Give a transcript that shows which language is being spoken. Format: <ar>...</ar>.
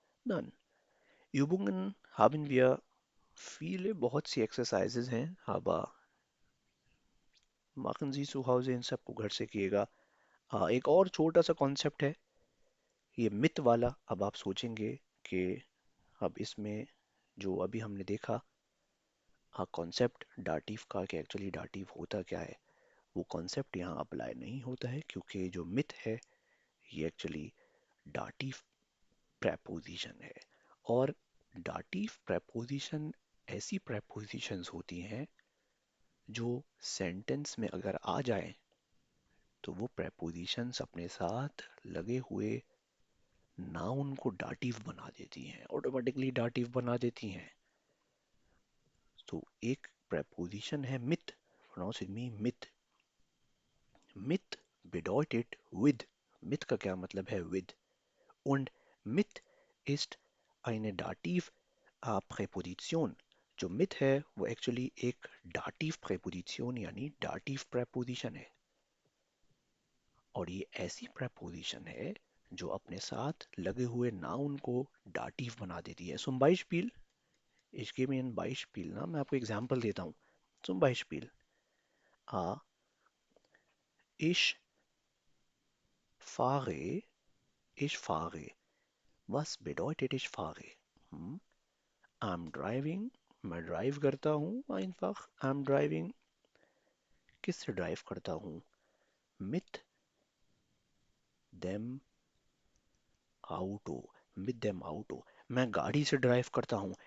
<de>Dann, Übungen haben wir viele,</de> <hi>बहुत सी Exercises हैं,</hi> <de>aber machen Sie zu Hause</de> <hi>इन सबको घर से किएगा. एक और छोटा सा कॉन्सेप्ट है ये मिथ वाला. अब आप सोचेंगे कि अब इसमें जो अभी हमने देखा कॉन्सेप्ट डाटिव का कि एक्चुअली डाटिव होता क्या है, वो कॉन्सेप्ट यहाँ अप्लाई नहीं होता है क्योंकि जो मिथ है ये एक्चुअली डाटिव प्रेपोजिशन है. और डाटिव प्रेपोजिशन ऐसी प्रेपोजिशंस होती हैं जो सेंटेंस में अगर आ जाए तो वो प्रेपोजिशंस अपने साथ लगे हुए नाउन को डाटिव बना देती हैं, ऑटोमेटिकली डाटिव बना देती हैं. तो एक प्रेपोजिशन है myth, pronounce with मी myth.</hi> <de>मिथ bedeutet with.</de> <hi>Myth का क्या मतलब है with.</hi> <de>Und mit ist eine Dativ Präposition.</de> <hi>जो मिथ है वो एक्चुअली एक डाटिव प्रेपोजिशन यानी डाटिव प्रेपोजिशन है. और ये ऐसी प्रेपोजिशन है जो अपने साथ लगे हुए नाउन को डाटिव बना देती है.</hi> <de>Zum Beispiel, ich gebe Ihnen ein Beispiel,</de> <hi>ना मैं आपको एग्जांपल देता हूँ.</hi> <de>Zum Beispiel, ich fahre, ich fahre. Was bedeutet ich fahre?</de> <en>I'm driving,</en> <hi>मैं ड्राइव करता हूँ.</hi> <de>einfach</de> <en>I'm driving.</en> <hi>किससे ड्राइव करता हूँ?</hi> <de>Mit dem Auto. Mit dem Auto.</de> <hi>मैं गाड़ी से ड्राइव करता हूँ.</hi>